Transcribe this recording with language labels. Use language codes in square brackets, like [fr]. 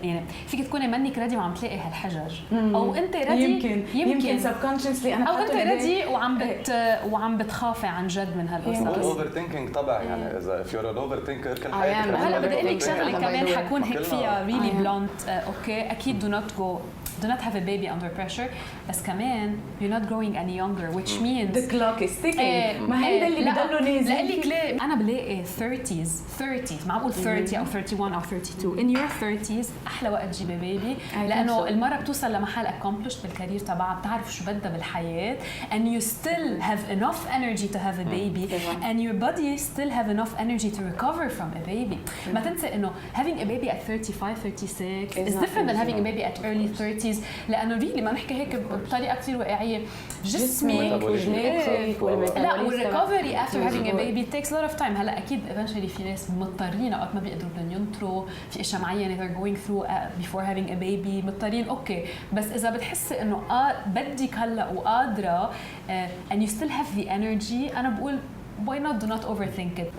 [ar] يعني فيك تكوني منك ريدي وعم تلاقي هالحجج او انت ريدي يمكن سبكونشسلي انا او انت ريدي وعم بتخافي عن جد من هالقصه. [en] Overthinking طبعا. [ar] يعني اذا [en] if you're an overthinker [ar] كل حياتك. هلا بدي اقول لك شغله كمان حكون هيك فيها ريلي بلونت. اوكي اكيد [en] do not have a baby under pressure [ar] بس كمان [en] you're not growing any younger which means the clock is ticking. [ar] ما هيدا اللي بضلوا نازل. لقلك ليه انا بلاقي 30s ما بقول 30 او 31 او 32 [en] in your 30s [ar] احلى وقت تجيبي بيبي. لانه المرة بتوصل لمحل [en] accomplished [ar] بالكارير تبعها بتعرف شو بدها بالحياة [en] and you still have enough energy to have a baby and your body still have enough energy to recover from a baby. [ar] ما تنسى انه [en] having a baby at 35 36 is different than having a baby at early 30s [ar] activities لانه ريلي ما نحكي هيك بطريقه كثير واقعيه جسمك وجلاتك [en] لا والريكفري after having a baby takes a lot of time. [ar] هلا اكيد eventually في ناس مضطرين اوقات ما بيقدروا ينطروا في اشياء معينه [en] they're going through before having a baby [ar] مضطرين اوكي بس اذا بتحسي انه بدك هلا وقادره [en] and you still have the energy [ar] انا بقول [en] why not do not overthink it.